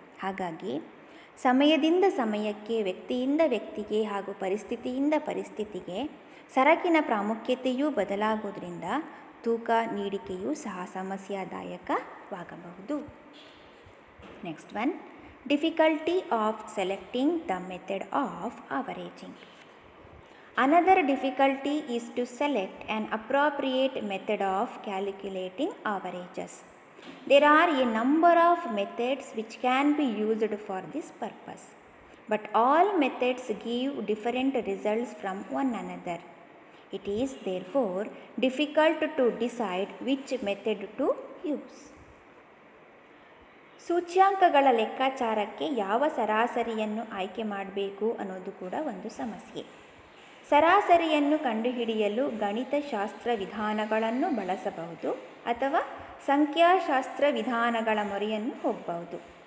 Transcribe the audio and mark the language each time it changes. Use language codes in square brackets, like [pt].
[kn] ಹಾಗಾಗಿ ಸಮಯದಿಂದ ಸಮಯಕ್ಕೆ, ವ್ಯಕ್ತಿಯಿಂದ ವ್ಯಕ್ತಿಗೆ ಹಾಗೂ ಪರಿಸ್ಥಿತಿಯಿಂದ ಪರಿಸ್ಥಿತಿಗೆ ಸರಕಿನ ಪ್ರಾಮುಖ್ಯತೆಯೂ ಬದಲಾಗೋದ್ರಿಂದ ತೂಕ ನೀಡಿಕೆಯೂ ಸಹ ಸಮಸ್ಯಾದಾಯಕವಾಗಬಹುದು. [en] Next one, difficulty of selecting the method of averaging. Another difficulty is to select an appropriate method of calculating averages. There are a number of methods which can be used for this purpose, but all methods give different results from one another. It is therefore difficult to decide which method to use. [kn] ಸೂಚ್ಯಾಂಕಗಳ ಲೆಕ್ಕಾಚಾರಕ್ಕೆ ಯಾವ ಸರಾಸರಿಯನ್ನು ಆಯ್ಕೆ ಮಾಡಬೇಕು ಅನ್ನೋದು ಕೂಡ ಒಂದು ಸಮಸ್ಯೆ. ಸರಾಸರಿಯನ್ನು ಕಂಡುಹಿಡಿಯಲು ಗಣಿತಶಾಸ್ತ್ರ ವಿಧಾನಗಳನ್ನು ಬಳಸಬಹುದು ಅಥವಾ ಸಂಖ್ಯಾಶಾಸ್ತ್ರ ವಿಧಾನಗಳ ಮೊರೆಯನ್ನು ಹೋಗಬಹುದು.